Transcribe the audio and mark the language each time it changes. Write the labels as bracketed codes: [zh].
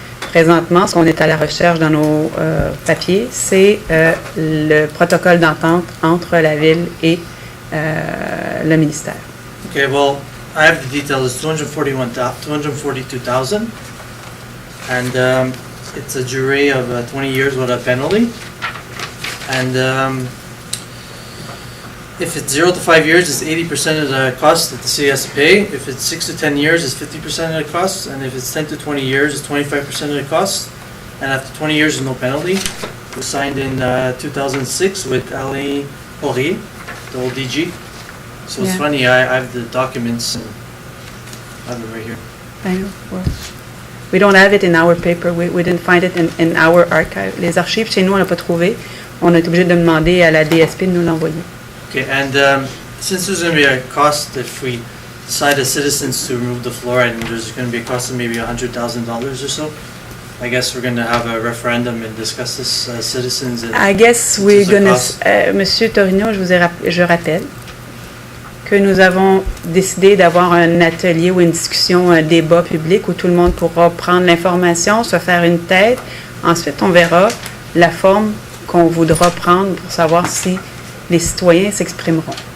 [fr] Présentement, ce qu'on est à la recherche dans nos papiers, c'est le protocole d'entente entre la ville et le ministère. [en] Okay, well, I have the details. It's 242,000, and it's a jury of 20 years with a penalty. And if it's 0 to 5 years, it's 80% of the cost that the city has to pay. If it's 6 to 10 years, it's 50% of the cost. And if it's 10 to 20 years, it's 25% of the cost. And after 20 years, there's no penalty. It was signed in 2006 with Alain Poirier, the old DG. So it's Yeah. funny, I have the documents, and I have them right here. We don't have it in our paper. We didn't find it in our archive. [fr] Les archives chez nous, on l'a pas trouvé. On est obligé de demander à la DSP de nous l'envoyer. [en] Okay, and since there's going to be a cost if we decide as citizens to remove the fluoride, and there's going to be a cost of maybe $100,000 or so, I guess we're going to have a referendum and discuss this as citizens. And I guess we're This is a gonna. cost. [fr] Monsieur Torino, je rappelle que nous avons décidé d'avoir un atelier ou une discussion, un débat public où tout le monde pourra prendre l'information, se faire une tête. Ensuite, on verra la forme qu'on voudra prendre pour savoir si les citoyens s'exprimeront.